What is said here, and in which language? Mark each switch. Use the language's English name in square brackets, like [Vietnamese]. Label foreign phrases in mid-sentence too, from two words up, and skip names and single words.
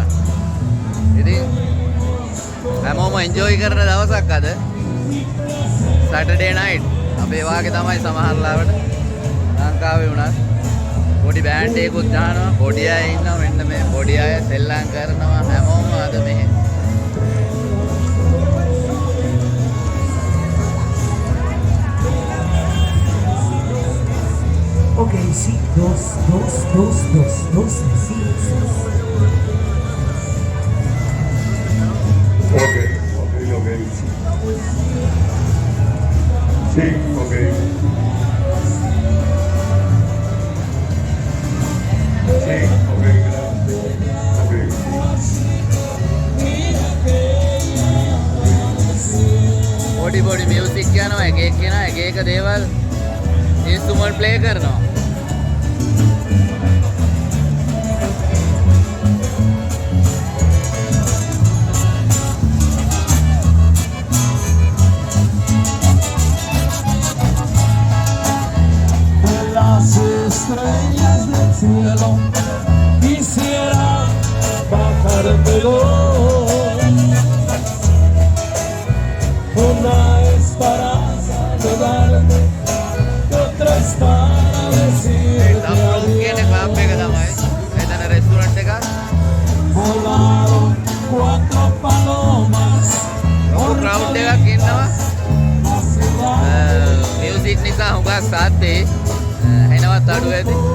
[Sinhala] ඉතින් හැමෝම එන්ජොයි කරන දවසක් අද [English] Saturday night. [Sinhala] අපේ වාගේ තමයි සමහර ලාවට ලංකාවේ වුණත් පොඩි බෑන්ඩ් එකකුත් දානවා, පොඩි අය ඉන්නවා, මෙන්න මේ පොඩි අය සෙල්ලම් කරනවා හැමෝම අද මෙහෙ. [Spanish] Okay, sí, dos, sí. [English] Okay. [Spanish] Sí, okay. Sí, [English] okay, okay. [Sinhala] පොඩි මියුසික් යනවා, එක එක්කෙනා එක එක දේවල් [English] instrument play [Sinhala] කරනවා. [Spanish] Las estrellas del cielo quisiera bajártelo. Una es para saludarte, otra es para decirte [Sinhala] කියන ක්ලබ් එක තමයි. එතන රෙස්ටුරන්ට් එකක්. [Spanish] volaron cuatro palomas. [Sinhala] ක්‍රවුඩ් එකක් ඉන්නවා. මියුසික් නිසා හුඟක් සාද්දේ එනවත් අඩු ඇති.